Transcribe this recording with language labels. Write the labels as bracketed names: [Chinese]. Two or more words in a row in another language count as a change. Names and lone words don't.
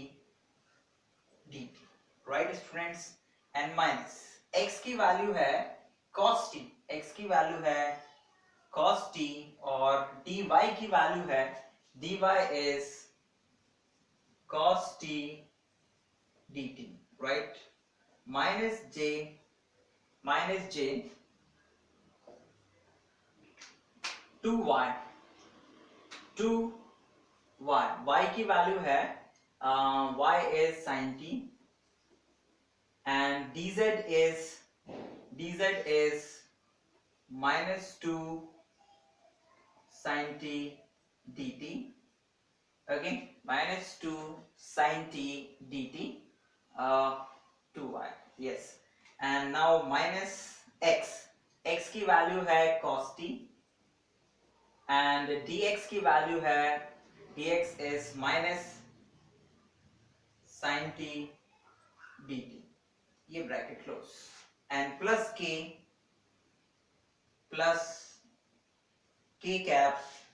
[Hindi] dt, [English] right students, and minus [Hindi] x की वैल्यू है cos t, x की वैल्यू है cos t, और dy की वैल्यू है, [English] dy is cos t dt, right, minus j 2y, y [Hindi] की वैल्यू है [English] y is sin t, and dz is -2 sin t dt, okay, -2 sin t dt, 2y, yes, and now minus x [Hindi] की वैल्यू है [English] cos t, and dx [Hindi] की वैल्यू है, [English] dx is minus sin t dt, ये bracket close, and plus k cap